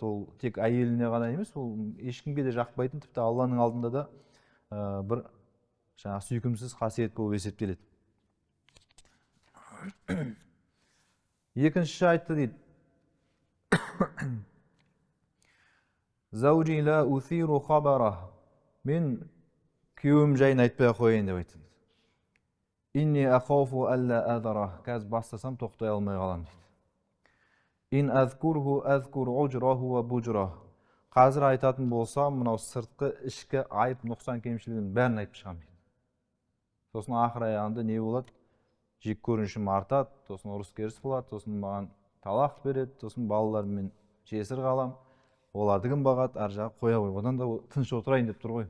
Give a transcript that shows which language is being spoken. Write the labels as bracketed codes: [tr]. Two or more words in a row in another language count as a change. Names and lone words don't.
[kk] Ол тек әйеліне ғана емес, ол ешкімге де жақпайтын, тіпті Алланың алдында да бір жаңа сүйкімсіз қасиет болып есептеледі. Екінші айтты дейді. [ar] زوجي لا أثير خبره. [kk] Мен күйеуім жайын айтпай қояйын деп айтты. [ar] إني أخاف أن لا أذره. [kk] Қазір бастасам тоқтай алмай қалам дейді. [ar] إن أذكره أذكر عجره وبجره. [kk] Қазір айтатын болсам, мынау сыртқы, ішкі айып, нұқсан кемшілігін бәрін айтып шығамын дейді. Сосын ақыр аяғында не болады? Жек көрінішім артады, сосын ұрыс керіс болады, сосын маған талақ береді, сосын балаларыммен жесір қалам, оларды кім бағады, ар жағы қоя қой, одан да тыныш отырайын деп тұр ғой.